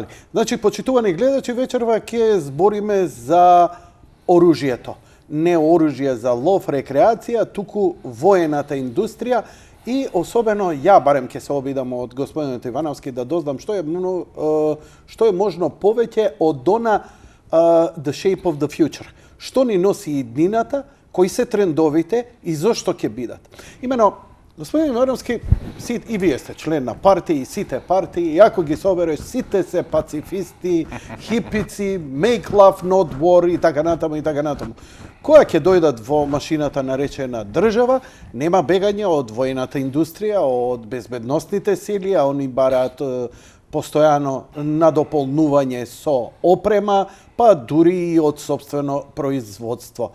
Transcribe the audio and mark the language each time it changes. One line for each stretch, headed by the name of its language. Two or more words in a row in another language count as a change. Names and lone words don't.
Macedonian: Значи, почитувани гледачи, вечерва ќе збориме за оружјето. Не оружје за лов, рекреација, туку воената индустрија и особено ја барем ќе се обидам од господинот Ивановски да дознам што е можно повеќе од она
English: the shape of the future.
Macedonian: Што ни носи иднината, кои се трендовите и зошто ќе бидат. Имено, господин Ивановски, и вие сте член на партии, сите партии, и ако ги собереш, сите се пацифисти, хипици,
English: make love, not war
Macedonian: и така натаму и така натаму. Која ќе дојдат во машината наречена држава, нема бегање од војната индустрија, од безбедносните сили, а они бараат постојано надополнување со опрема, па дури и од собствено производство.